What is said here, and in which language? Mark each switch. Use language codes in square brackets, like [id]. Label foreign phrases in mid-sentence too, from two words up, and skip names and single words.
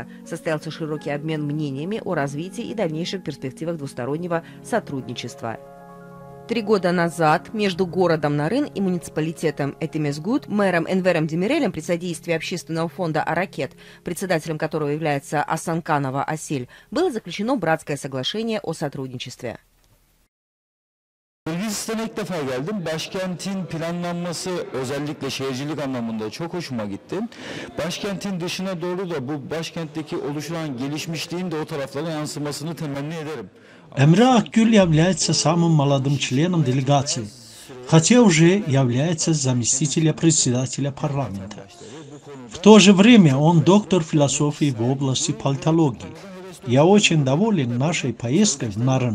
[ru] Состоялся широкий обмен мнениями о развитии и дальнейших перспективах двустороннего сотрудничества. 3 года назад между городом Нарын и муниципалитетом Этемизгут, мэром Энвером Демирелем при содействии общественного фонда «Аракет», председателем которого является Асанканова Асель, было заключено братское соглашение о сотрудничестве. [tr] Kırgızistan'a ilk defa geldim. Başkentin planlanması özellikle şehircilik anlamında çok hoşuma gitti. Başkentin dışına doğru da bu başkentteki oluşan gelişmişliğin de o taraflara yansımasını temenni ederim. [ru] Эмре Акгюль является самым молодым членом делегации, хотя уже является заместителем председателя парламента. В то же время он доктор философии в области политологии. Я очень доволен нашей поездкой в Нарын.